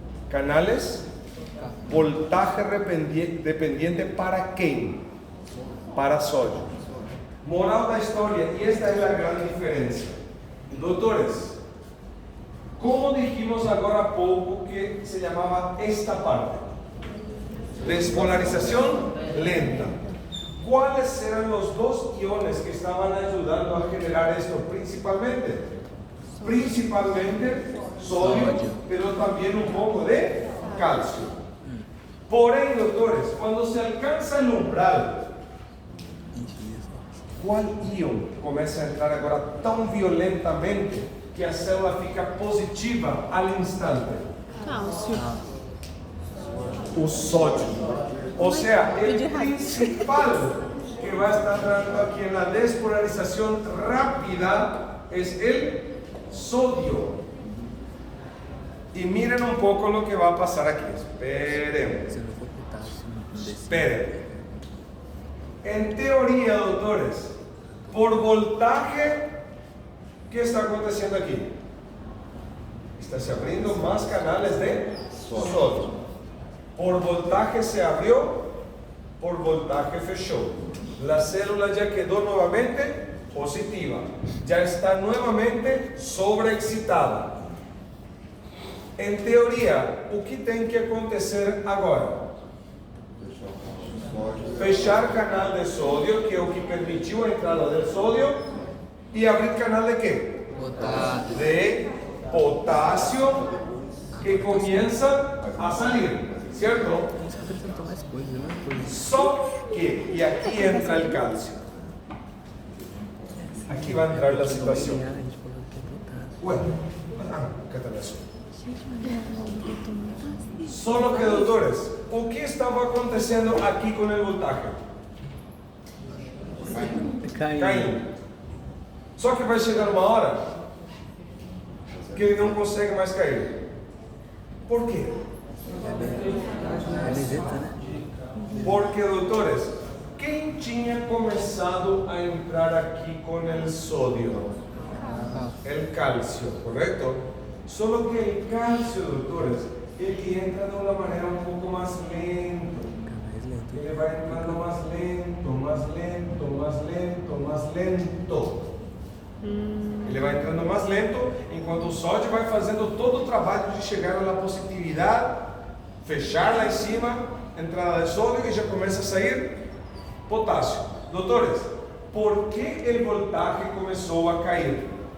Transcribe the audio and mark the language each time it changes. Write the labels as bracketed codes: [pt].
[es] Canales, voltaje dependiente [pt] para quem? Para sódio. Moral da história, e esta é a grande diferença. Doutores, como dijimos agora há pouco que se chamava esta parte? [es] Despolarización lenta. ¿Cuáles eran los dos iones que estaban ayudando a generar esto principalmente? Principalmente sodio, pero también un poco de calcio. Por ahí, doctores, cuando se alcanza el umbral, [pt] qual íon começa a entrar agora tão violentamente que a célula fica positiva al instante? Cálcio. O sódio. [es] O sea, el principal que va a estar dando aquí en la despolarización rápida es el sodio. Y miren un poco lo que va a pasar aquí. Esperen. [pt] Se não for potássio, não desce. [es] Esperen. En teoría, doctores, por voltaje, ¿qué está aconteciendo aquí? Está se abriendo más canales de sodio. Por voltaje se abrió, por voltaje fechó. La célula ya quedó nuevamente positiva. Ya está nuevamente sobreexcitada. [pt] En teoria, o que tem que acontecer agora? Fechar canal de sódio, que é o que permitiu a entrada do sódio, e abrir canal de quê? Potássio. De potássio, que começa a sair, certo? Isso que apresentou mais coisas, né? Só que, e aqui entra o cálcio. Aqui vai entrar a situação. A gente falou que é potássio. Ué, catalação. [es] Solo que, [pt] doutores, o que estava acontecendo aqui com o voltaje? Caindo. Só que vai chegar uma hora que ele não consegue mais cair. Por quê? É meseta, né? Porque, doutores, quem tinha começado a entrar aqui com o sódio? O cálcio, correto? [es] Solo que el calcio, doctores, [pt] ele entra [es] de una manera un poco más lento. [pt] Ele vai entrando [es] más lento, más lento, [pt] más lento, más lento. Ele vai entrando mais lento, enquanto o sódio vai fazendo todo o trabalho de chegar na positividade, fechar lá em cima, entrada de sódio e já começa a sair potássio. Doutores, por que o voltaje começou a cair?